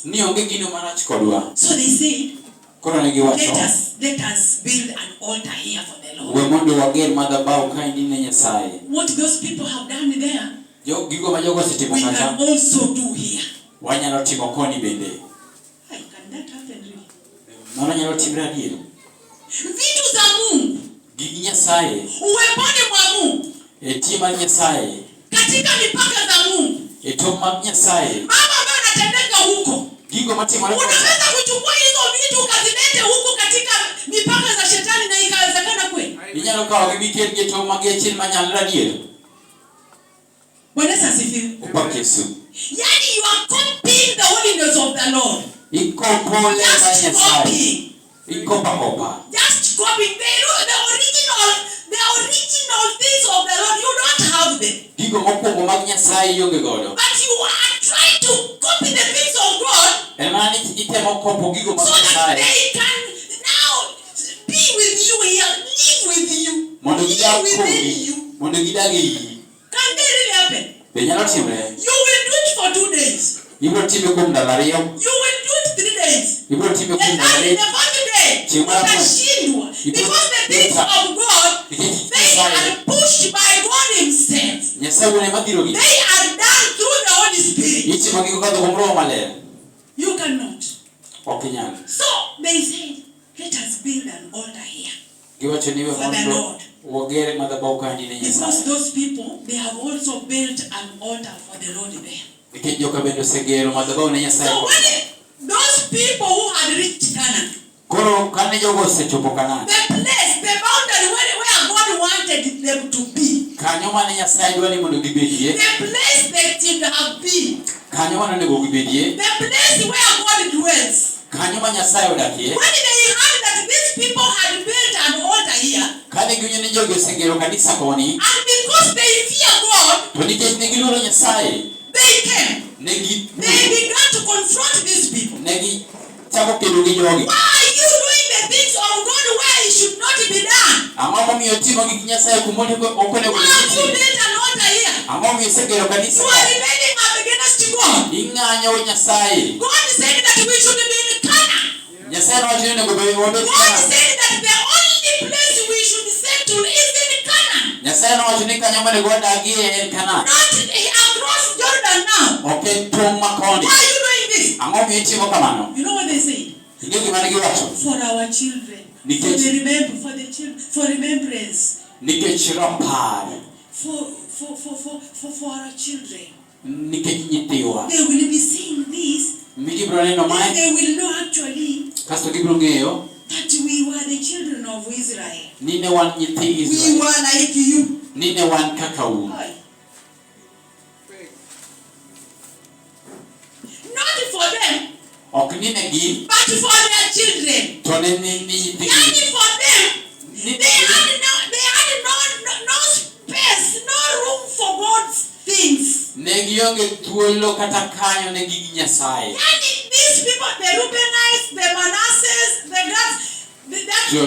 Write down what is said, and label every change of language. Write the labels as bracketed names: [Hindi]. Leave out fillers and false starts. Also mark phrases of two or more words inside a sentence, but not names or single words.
[English] So they said, let us build an altar here for the Lord. What those people have done there, we can also do here. Can that happen really? [Swahili] Vitu za Mungu, uweponi mwa Mungu, katika mipaka za Mungu, mambo ambayo yanatendeka huko, unaweza kuchukua hizo vitu ukazilete huko katika mipaka za shetani na ikawezekana kweli? Bwana asifiwe. [English] Yani you are copying the holiness of the Lord. Just copying. Just copying the original things of the Lord. You don't have them. But you are trying to copy the things of God so that they can now be with you here, [Luo (Kenya and Tanzania)] mondo gidag [English] within [Luo (Kenya and Tanzania)] kuomi, [English] you. [Luo (Kenya and Tanzania)] mondo gidag e iyi. [English] Can they really happen? [Luo (Kenya and Tanzania)] Be nyalo timre. [English] You will do it for 2 days. [Luo (Kenya and Tanzania)] Ibiro time kuom ndalo ariyo. [English] You will do it 3 days. [Luo (Kenya and Tanzania)] Ibiro time kuom [English] And [Luo (Kenya and Tanzania)] ndalo [English] then [Luo (Kenya and Tanzania)] adek. [English] the 4th day, utashindwa. Because the things of God, they are pushed by God himself. [Luo (Kenya and Tanzania)] Nyasaye wuon ema dhiro gi. [English] They are done through the Holy Spirit. [Luo (Kenya and Tanzania)] Itimo gi kokadho kuom Roho Maler. [English] You cannot. [Luo (Kenya and Tanzania)] Ok inyal. [English] So they said, let us build an altar here. [Luo (Kenya and Tanzania)] Giwacho ni we [English] For the [Luo (Kenya and Tanzania)] mondo [English] Lord. [Luo (Kenya and Tanzania)] wagere madhabahu kandi ne [English] Because [Luo (Kenya and Tanzania)] Nyasaye. [English] those people, they have also built an altar for the Lord there. [Luo (Kenya and Tanzania)] Nikech joka bende osegero madhabahu ne Nyasaye. [English] So when those people who had reached Canaan, [Luo (Kenya and Tanzania)] Koro kane jogo osechopo Kanaan, [English] the place, the boundary where God wanted them to be, [Luo (Kenya and Tanzania)] kanyo mane Nyasaye dwani mondo gibedie, [English] the place they should have been, [Luo (Kenya and Tanzania)] kanyo mane onego gibedie, [English] the place where God dwells. [Luo (Kenya and Tanzania)] kanyo ma Nyasaye odakie. [English] When they heard that these people had built an altar here, [Luo (Kenya and Tanzania)] Kane giwinjo ni jogi osegero kanisa koni, [English] and because they fear God, [Luo (Kenya and Tanzania)] to nikech ne giluoro Nyasaye, [English] they came. They They began to confront these people. [Luo (Kenya and Tanzania)] negi chako kedo gi jogi. [English] Why are you doing the things of God where it should not be done? [Luo (Kenya and Tanzania)] Ang'o momiyo timo gik Nyasaye kumonde ok onego [English] Why have you [Luo (Kenya and Tanzania)] gitim? [English] built an altar here? [Luo (Kenya and Tanzania)] Ang'o momiyo isegero kanisa [English] You are [Luo (Kenya and Tanzania)] ka? [English] rebelling against God. [Luo (Kenya and Tanzania)] Ing'anyo Nyasaye. [English] God said that we should be in Canaan. [Luo (Kenya and Tanzania)] Nyasaye nowacho ni onego wabed [English] God [Luo (Kenya and Tanzania)] Kanaan. [English] said that the only place we should settle is in Canaan. [Luo (Kenya and Tanzania)] Nyasaye nowacho ni kanyo monego wadagie en Kanaan. [English] Not across Jordan now. [Luo (Kenya and Tanzania)] Ok en tong' ma koni. [English] Why are you doing this? [Luo (Kenya and Tanzania)] Ang'o momiyo itimo kamano? [English] You know what they say? [Luo (Kenya and Tanzania)] Ing'e gima ne giwacho? [English] For our children. [Luo (Kenya and Tanzania)] Nikech- [English] For the children. For remembrance. [Luo (Kenya and Tanzania)] Nikech rapar, [English] For our children. [Luo (Kenya and Tanzania)] nikech nyithiwa. [English] They will be seeing this. [Luo (Kenya and Tanzania)] Mi gibiro neno [English] And [Luo (Kenya and Tanzania)] mae, [English] they will know actually [Luo (Kenya and Tanzania)] kasto gibiro ng'eyo [English] that we were the children of Israel. [Luo (Kenya and Tanzania)] ni ne wan nyithi [English] We [Luo (Kenya and Tanzania)] Israel. [English] were like you. [Luo (Kenya and Tanzania)] Ni ne wan kaka un. [English] Not for them, [Luo (Kenya and Tanzania)] Ok ni ne gin, [English] but for their children. [Luo (Kenya and Tanzania)] to ne ni nyithigi. [English] Yani for them, [Luo (Kenya and Tanzania)] Ni [English] they had no space, no room for God's things. [Luo (Kenya and Tanzania)] ne gionge thuolo kata kanyo ne gig Nyasaye. [English] Yani these people, the Reubenites, the Manasseh, the Gads, Sure.